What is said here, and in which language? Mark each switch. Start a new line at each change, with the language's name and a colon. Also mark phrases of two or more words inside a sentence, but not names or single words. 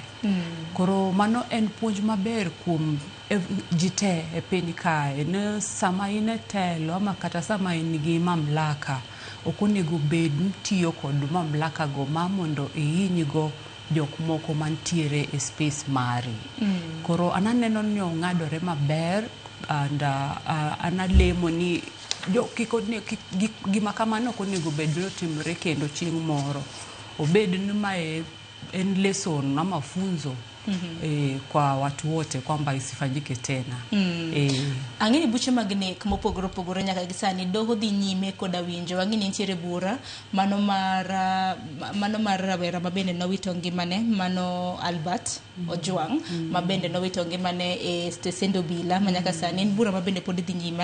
Luo (Kenya and Tanzania): Koro mano en puonj maber kuom jite e piny kae ne sama ine telo ama kata sama in gi mamlaka ok onego bed tiyo kod mamlaka go ma mondo ihinygo jok moko mantiere e space mari. Koro ananeno ni ong'adore maber and analemo ni gima kamano ok onego bed ni otimore kendo chieng' moro. Obed ni mae en lesson ama
Swahili: funzo kwa watu wote kwamba isifanyike tena.
Luo (Kenya and Tanzania): Ang'eni buche mag nek mopogore opogore nyaka gisani doho dhi nyime koda winjo. Ang'eni nitiere bura mano mar rawera mabende nowito ngimane mano Albert Ojwang mabende nowito ngimane e stesend obila manyaka sani en bura mabende pod dhi nyime.